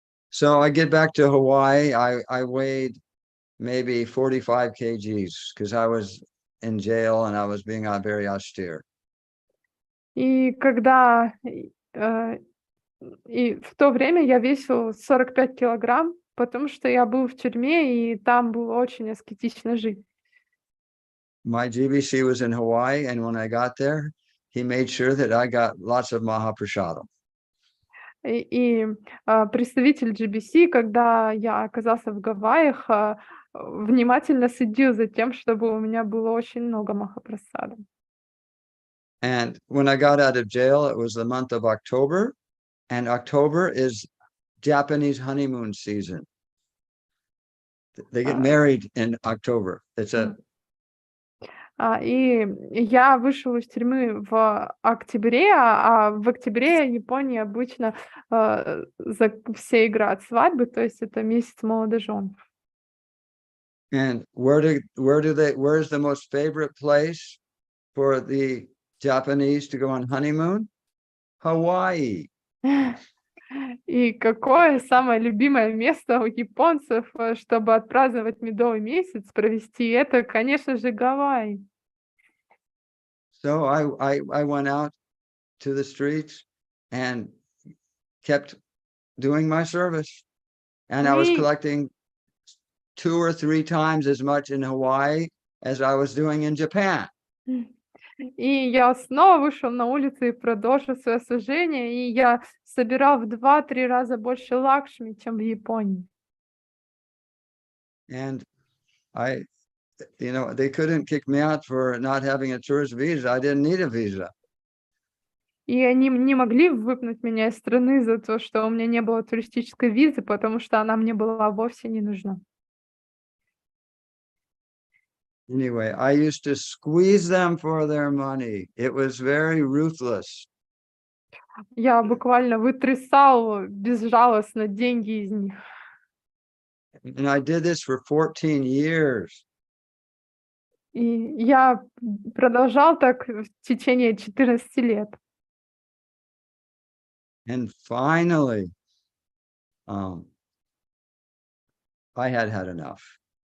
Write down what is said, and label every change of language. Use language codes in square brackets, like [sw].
[en] So I get back to Hawaii. I weighed maybe 45 kgs because I was in jail and I was being very austere. [ru] И когда и в то время я весил 45 килограмм, потому что я был в тюрьме, и там было очень аскетично жить. [en] My GBC was in Hawaii, and when I got there, he made sure that I got lots of Mahaprasadam. [ru] И представитель GBC, когда я оказался в Гавайях, внимательно следил за тем, чтобы у меня было очень много махапрасада. [en] And when I got out of jail, it was the month of October, and October is Japanese honeymoon season. They get married in October. It's a [ru] И я вышел из тюрьмы в октябре, а в октябре Японии обычно все играют свадьбы, то есть это месяц молодожен. [en] And where's the most favorite place for the Japanese to go on honeymoon? Hawaii. [ru] И какое самое любимое место у японцев, чтобы отпраздновать медовый месяц, провести это, конечно же, Гавайи. [en] So I went out to the streets and kept doing my service. And I was collecting 2 or 3 times as much in Hawaii as I was doing in Japan. [ru] И я снова вышел на улицу и продолжил свое служение, и я собирал в 2-3 раза больше лакшми, чем в Японии. [en] And they couldn't kick me out for not having a tourist visa. I didn't need a visa. [ru] И они не могли выпнуть меня из страны за то, что у меня не было туристической визы, потому что она мне была вовсе не нужна. [en] Anyway, I used to squeeze them for their money. It was very ruthless. [ru] Я буквально вытрясал безжалостно деньги из них. [en] And I did this for 14 years. [ru] И я продолжал так в течение 14 лет. [en] And finally, I had enough.